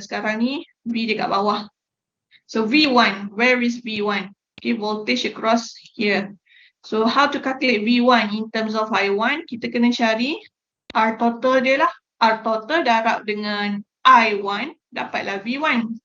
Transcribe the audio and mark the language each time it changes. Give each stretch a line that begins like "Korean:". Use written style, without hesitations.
Malay: Sekarang ni V dia kat bawah.
English: So V1, where is V1? Okay, voltage across here. So how to calculate V1 in terms of I1?
Malay: Kita kena cari R total dia lah. R total darab dengan I1, dapatlah V1.